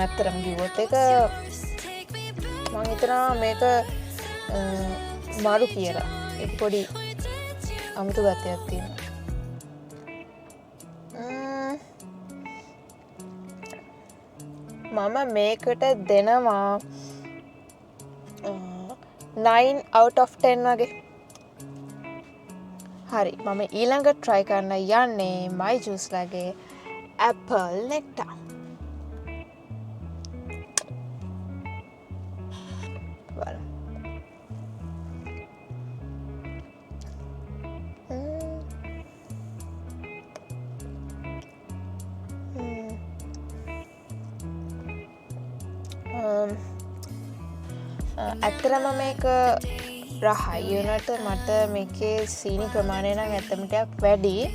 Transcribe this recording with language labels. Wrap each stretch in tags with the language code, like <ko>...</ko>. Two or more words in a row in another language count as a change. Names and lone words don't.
<si>ඇත්තටම කිව්වොත් ඒක මම හිතනවා මේක මාරු කියලා. ඒක පොඩි අමුතු ගතියක් තියෙනවා. මම මේකට දෙනවා</si> <en>9 out of 10</en> <si>වගේ. හරි මම ඊළඟ try කරන්න යන්නේ my juice ලගේ</si> <en>apple nectar.</en> <si>බලමු. ඇත්තරම මේක රහයි වුණාට මට මේකේ සීනි ප්‍රමාණය නම් ඇත්තම ටිකක් වැඩි.</si>